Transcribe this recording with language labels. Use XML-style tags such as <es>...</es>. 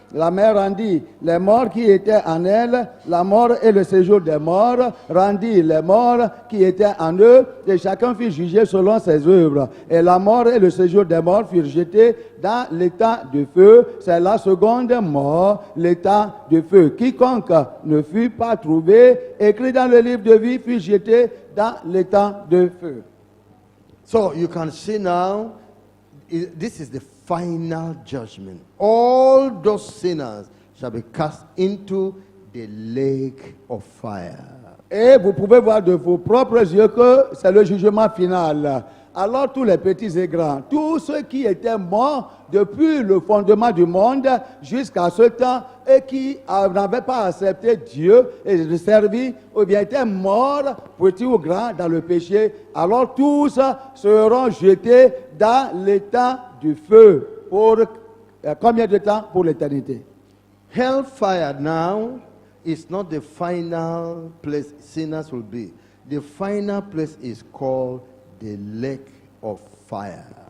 <fr>La mer rendit les morts qui étaient en elle, la mort et le séjour des morts rendit les morts qui étaient en eux, et chacun fut jugé selon ses œuvres. Et la mort et le séjour des morts furent jetés dans l'étang de feu. C'est la seconde mort, l'étang de feu. Quiconque ne fut pas trouvé écrit dans le livre de vie fut jeté dans l'étang de feu.</fr> <en>So you can see now, this is the final judgment. All those sinners shall be cast into the lake of fire.</en> <fr>Et vous pouvez voir de vos propres yeux que c'est le jugement final. Alors tous les petits et grands, tous ceux qui étaient morts depuis le fondement du monde jusqu'à ce temps et qui n'avaient pas accepté Dieu et le servi, ou bien étaient morts, petits ou grands, dans le péché, alors tous seront jetés dans l'étang du feu. Pour combien de temps? Pour l'éternité.</fr> <en>Hellfire now is not the final place sinners will be. The final place is called the lake of fire.</en>